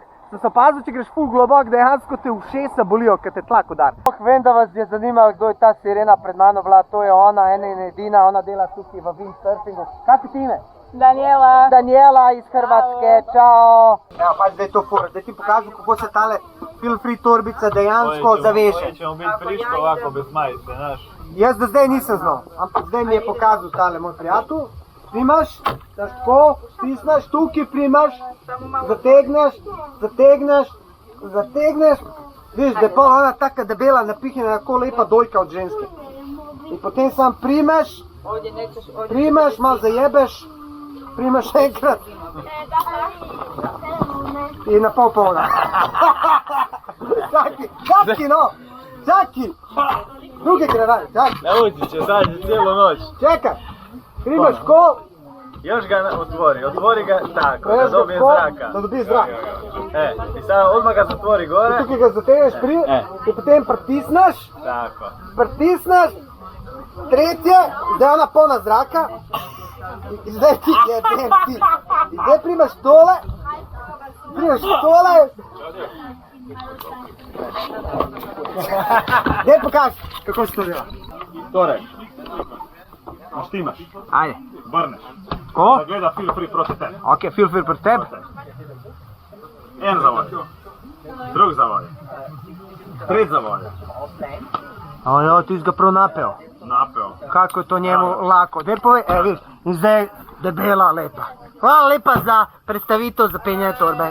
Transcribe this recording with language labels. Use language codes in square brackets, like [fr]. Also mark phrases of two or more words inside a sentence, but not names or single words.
[sl] Sem se opazil, če greš ful globok, dejansko te ušesa bolijo, kad te tlak udar. Vem, da vas je zanimalo, kdo je ta sirena pred mano bila, to je ona, ena in edina, ona dela tukaj v windsurfingu. Kaj ti ime? Daniela. Daniela iz Hrvatske, čao! Evo, pač zdaj je to fora, zdaj ti pokažem, kako se tale feel-free torbica dejansko zaveže. [hr] Ćemo biti friško ovako bez majice, znaš. [sl] Jaz do zdaj nisem znal, ampak zdaj mi je pokazal tale moj prijatelj. Primaš, daš tako, stisneš, tukaj primaš, zategneš, vidiš, da je pol ona taka debela, napihnjena, tako lepa dojka od ženske. In potem sam primeš, malo zajebeš, primeš enkrat in na pol polna. Čaki no, čaki! Druge kraj, čaki. [hr] Nauči će sad cijelu noć. [sl] Čekaj, primeš ko, [hr] Još ga otvori ga tako, Još da ga dobije ko- zraka. da dobije zrak. I sad odmah ga zatvori gore. [sl] tukaj ga zategneš i potem pritisneš, tretje, zdaj ona polna zraka i zdaj ti jebem ti. I zdaj primaš tole, Daj pokaži, kako se to dela. Torej, Naštimaš, Ajde. vrneš. Ko? Da gleda feel free proti tebi. Ok, feel free pred tebi. En zavoj. Drug zavoj. Tret zavoj. Ojo, ti si ga prav napel. Napel. [hr] Kako je to njemu lako. [sl] Daj povej, vidiš, in zdaj debela lepa. Hvala lepa za predstavitev za penjanje torbe.